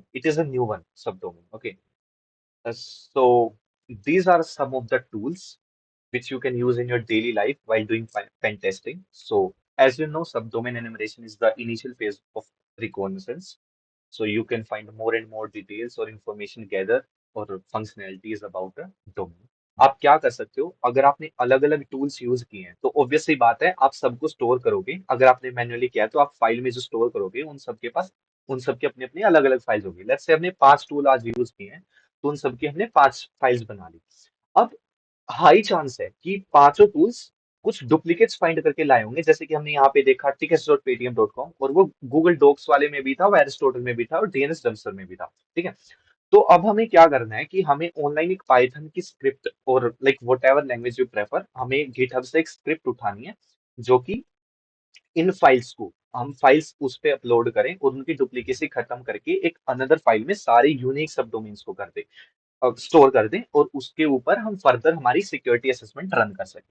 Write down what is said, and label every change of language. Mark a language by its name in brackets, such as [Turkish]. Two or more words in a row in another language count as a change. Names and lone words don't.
[English] It is a new one subdomain. Okay, so these are some of the tools which you can use in your daily life while doing pen testing. So, as you know, subdomain enumeration is the initial phase of reconnaissance. So you can find more and more details or information gather or functionalities about a domain. [Hindi] आप क्या कर सकते हो, अगर आपने अलग अलग [English] tools use [Hindi] किए हैं तो ऑब्वियसली बात है आप सबको स्टोर करोगे। अगर आपने मैन्युअली किया है तो आप फाइल में जो स्टोर करोगे उन सबके पास उन सबके अपने अपने अलग अलग फाइल्स होगी। [English] let's say [Hindi] हमने 5 टूल आज यूज किए हैं तो उन सबकी हमने 5 फाइल्स बना ली। अब [English] high chance [Hindi] है कि पांचों टूल्स कुछ [English] duplicates find [Hindi] करके लाए होंगे, जैसे कि हमने यहाँ पे देखा tickets.paytm.com, और वो गूगल डॉक्स वाले में भी था, वो एरिस्टोटल में भी था और डीएनएस डम्पस्टर में भी था। ठीक है। तो अब हमें क्या करना है कि हमें ऑनलाइन एक पाइथन की स्क्रिप्ट और [English] like what ever language you prefer, [Hindi] हमें गिटहब से एक स्क्रिप्ट उठानी है जो कि इन फाइल्स को हम फाइल्स उस पे अपलोड करें और उनकी डुप्लीकेसी खत्म करके एक [English] another file [Hindi] में सारे [English] unique sub domains [Hindi] को कर दे, स्टोर कर दें और उसके ऊपर हम फर्दर हमारी [English] security assessment run [Hindi] कर सकें।